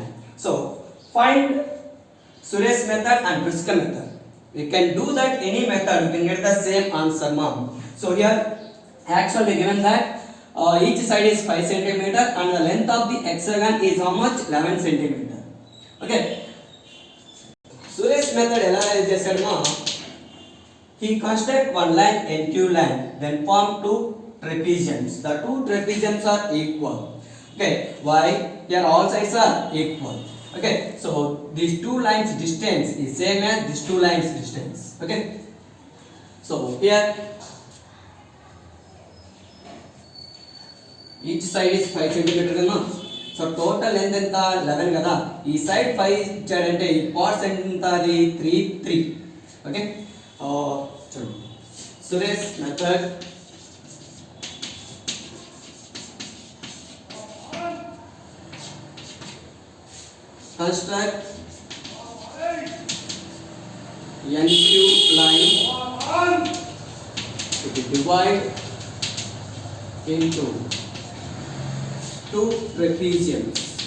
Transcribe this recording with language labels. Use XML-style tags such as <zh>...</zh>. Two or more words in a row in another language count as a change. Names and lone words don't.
<en>So find Suresh method and Rusika method. We can do that any method, we can get the same answer, mom. So here actually given that each side is 5 cm and the length of the hexagon is how much? 11 cm. Okay, Suresh method</en> <te>ఎలా చేశాడు మా,</te> <en>he construct one line NQ line, then form two trapeziums. The two trapeziums are equal. Okay, why? Here all sides are equal. Okay, so these two lines distance is same as these two lines distance. Okay, so here each side is 5 cm కదా. so total length</en> <te>ఎంత 11 కదా. ఈ సైడ్ 5 ఇచ్చాడంటే ఈ పార్ట్స్ ఎంత అది 3. ఓకే, చూడండి సురేష్ మెథడ్.</te> <en>Construct NQ line to be divided into two trapeziums.</en>